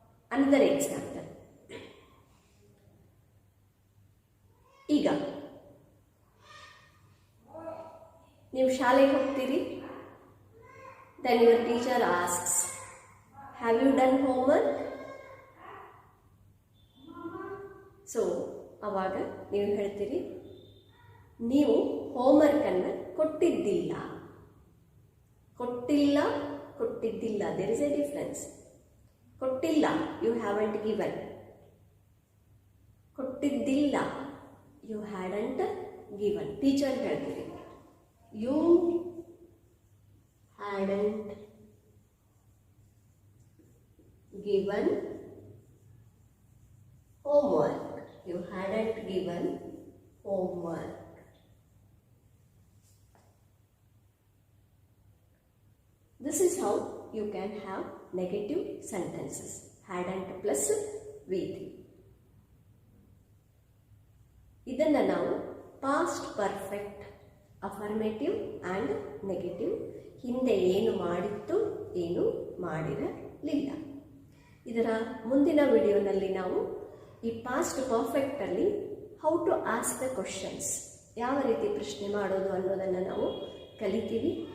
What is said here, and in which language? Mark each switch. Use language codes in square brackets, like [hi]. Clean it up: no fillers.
[en] Another example. [kn] ಈಗ ನೀವು ಶಾಲೆಗೆ ಹೋಗ್ತೀರಿ, [en] then your teacher asks, have you done homework? [kn] So ಆವಾಗ ನೀವು ಹೇಳ್ತೀರಿ ನೀವು ಹೋಮ್ವರ್ಕನ್ನು ಕೊಟ್ಟಿದ್ದಿಲ್ಲ. ಕೊಟ್ಟಿಲ್ಲ, ಕೊಟ್ಟಿದ್ದಿಲ್ಲ, [en] There is a difference. ಕೊಟ್ಟಿಲ್ಲ, you haven't given. ಕೊಟ್ಟಿದ್ದಿಲ್ಲ, you hadn't given. [kn] Teacher ಹೇಳ್ತೀರಿ [en] You hadn't given homework. You hadn't given homework. This is how you can have negative sentences. Hadn't plus with. [kn] ಇದನ್ನು ನಾವು past perfect affirmative and negative, ಹಿಂದೆ ಏನು ಮಾಡಿತ್ತು ಏನು ಮಾಡಿರಲಿಲ್ಲ. ಇದರ ಮುಂದಿನ ವಿಡಿಯೋನಲ್ಲಿ ನಾವು ಈ past ಪರ್ಫೆಕ್ಟಲ್ಲಿ [en] how to ask the questions, [kn] ಯಾವ ರೀತಿ ಪ್ರಶ್ನೆ ಮಾಡೋದು ಅನ್ನೋದನ್ನು ನಾವು ಕಲಿತೀವಿ.